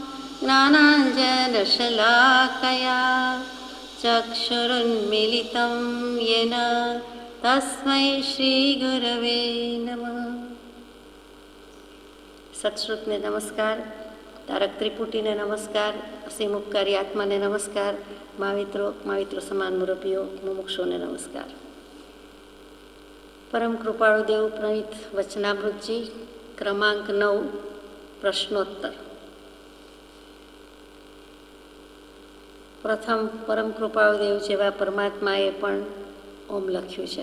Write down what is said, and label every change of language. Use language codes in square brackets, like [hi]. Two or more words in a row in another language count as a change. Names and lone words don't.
[sa] ज्ञानाञ्जनशलाकया चक्षुरुन्मीलितं येन तस्मै श्रीगुरवे नमः। [gu] સત્શ્રુતને નમસ્કાર, તારક ત્રિપુટીને નમસ્કાર, અસીમ ઉપકારી આત્માને નમસ્કાર, माविત્રો સમાન મુરબ્બીઓ મુમુક્ષોને નમસ્કાર। પરમ કૃપાળુ દેવ પ્રણીત વચનામૃતજી ક્રમાંક 9 પ્રશ્નોત્તર। પ્રથમ પરમ કૃપાળુ દેવ જેવા પરમાત્માએ પણ ઓમ લખ્યું છે।